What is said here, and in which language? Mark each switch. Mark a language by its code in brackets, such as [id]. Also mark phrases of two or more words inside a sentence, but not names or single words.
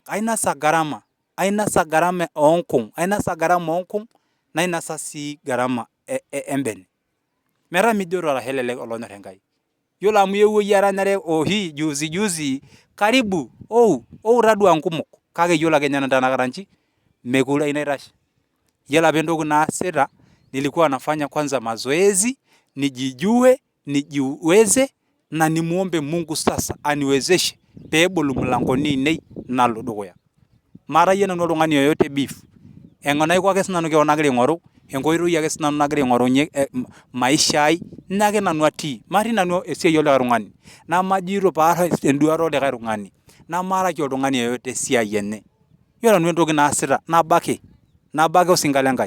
[mas] Ainosa gharama, ainosa gharama oonkung', ainosa gharama oonkung' nainosa sii gharama embene. Metaa mijoto arashu elelek olonyorr Enkai. Yiolo amu iewuo iyie eranyare oshi [sw] juzi karibu [mas] tadua nkumok kake yiolo ake ninye tanakata nji mekure inairash. Yiolo apa entoki naasita [sw] nilikuwa nafanya kwanza mazoezi, nijijue, nijiweze na nimuombe Mungu sasa aniwezeshe [mas] peebol mlangoni ainei nalo dukuya. Mara yie nanu oltung'ani yoyote beef. Eng'onaiko ake sinanu keon agira aing'oru, enkoitoi ake sinanu nagira aing'orunye maisha ai nake nanu atii. Matii nanu esiai olikae tung'ani. Namajito paas enduata olikae tung'ani. Namaaraki oltung'ani yoyote esiai enye. Yiolo nanu entoki naasita nabo ake osinka lenkai.